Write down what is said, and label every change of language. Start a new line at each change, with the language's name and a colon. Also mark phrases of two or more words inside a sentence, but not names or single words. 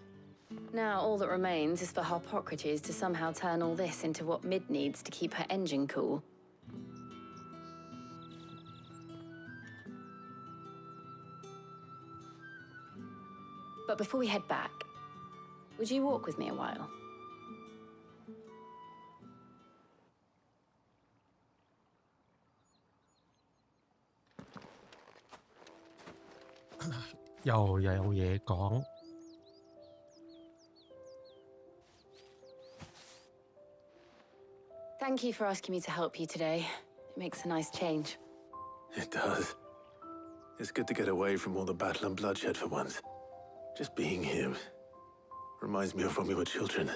English: Now all that remains is for Harpocrates to somehow turn all this into what Mid needs to keep her engine cool. But before we head back, would you walk with me a while?
Cantonese: Yo, 又有嘢講。
English: Thank you for asking me to help you today. It makes a nice change. It does. It's good to get away from all the battle and bloodshed for once. Just being here reminds me of when we were children.